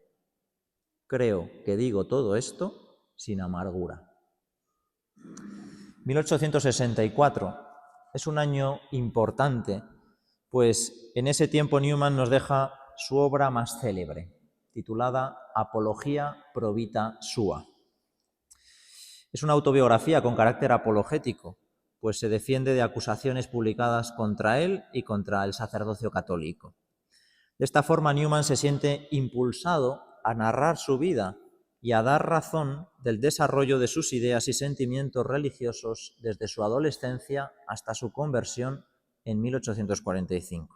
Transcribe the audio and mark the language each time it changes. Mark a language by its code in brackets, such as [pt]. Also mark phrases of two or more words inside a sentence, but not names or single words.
[es] Creo que digo todo esto sin amargura. 1864 es un año importante, pues en ese tiempo Newman nos deja su obra más célebre, titulada Apología pro vita sua. Es una autobiografía con carácter apologético, pues se defiende de acusaciones publicadas contra él y contra el sacerdocio católico. De esta forma, Newman se siente impulsado a narrar su vida y a dar razón del desarrollo de sus ideas y sentimientos religiosos desde su adolescencia hasta su conversión en 1845.